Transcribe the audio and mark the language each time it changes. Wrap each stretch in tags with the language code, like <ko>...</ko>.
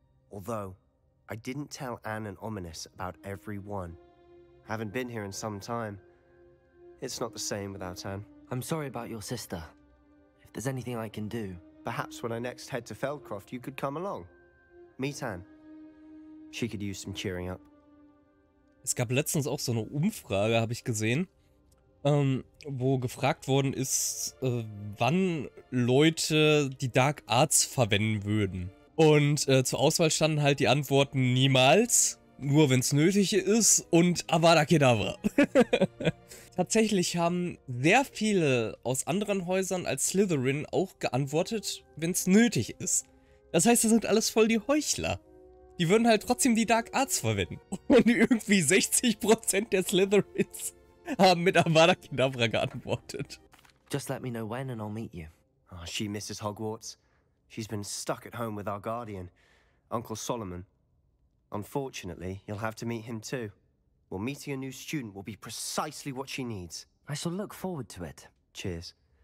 <en>Although, I didn't tell Anne and Ominous about every one. Haven't been here in some time. It's not the same without Anne. I'm sorry about your sister. If there's anything I can do... Perhaps when I next head to Feldcroft, you could come along. Meet Anne. She could use some cheering up.</en> <de>Es gab letztens auch so eine Umfrage, habe ich gesehen, wo gefragt worden ist, wann Leute die Dark Arts verwenden würden. Und zur Auswahl standen halt die Antworten niemals, nur wenn es nötig ist und Avada Kedavra. Tatsächlich haben sehr viele aus anderen Häusern als Slytherin auch geantwortet, wenn es nötig ist. Das heißt, das sind alles voll die Heuchler. Die würden halt trotzdem die Dark Arts verwenden. Und irgendwie 60% der Slytherins haben mit Avada Kedavra geantwortet.</de> <en>Just let me know when and I'll meet you. Oh, she misses Hogwarts. She's been stuck at home with our guardian, Uncle Solomon. Unfortunately, you'll have to meet him too. Well, meeting a new student will be precisely what she needs. I shall look forward to it. Cheers.</en>